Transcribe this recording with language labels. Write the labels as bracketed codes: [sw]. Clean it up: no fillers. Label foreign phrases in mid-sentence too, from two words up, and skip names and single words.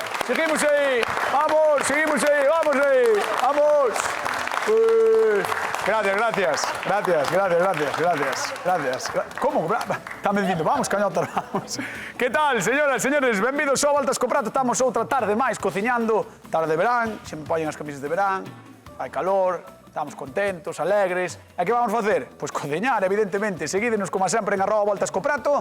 [es] Seguimos ahí. Vamos, seguimos ahí. Vamos ahí. Vamos. Gracias. Como? [gl] Estame dicindo, vamos, cañotas, vamos. Que tal, señoras, señores? Benvidos ao Voltas co Prato. Estamos outra tarde máis cociñando. Tarde de verán, se me poñen as camisas de verán. Hai calor, estamos contentos, alegres. E que vamos facer? Pois cociñar, evidentemente. Seguídenos, como sempre, en @Voltas co Prato.